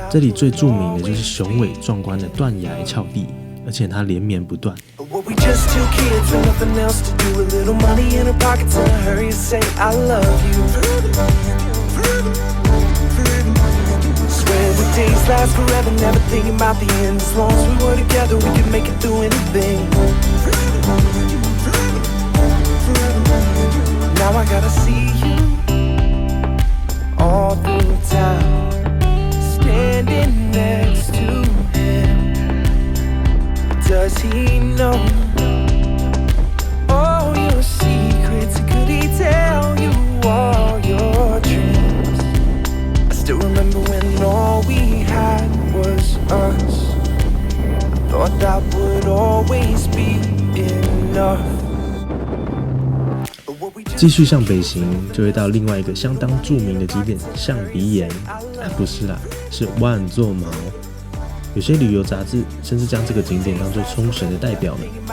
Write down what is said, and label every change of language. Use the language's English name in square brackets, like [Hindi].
[Chinese] 这里最著名的就是雄伟壮观的断崖峭壁，而且它连绵不断。 [English] We just two kids and nothing else to do. A little money in our pockets and a hurry to say I love you. Swear the days last forever, never thinking about the end. As long as we were together, we could make it through anything. Now I gotta see you all through town, standing next to him.Does he know all your secrets? Could he tell you all your dreams? I still remember when all we had was us. I thought that would always be enough. [Chinese] 继续向北行，就会到另外一个相当著名的景点——象鼻岩。不是啦，是万座毛。有些旅游杂志甚至将这个景点当作冲绳的代表呢。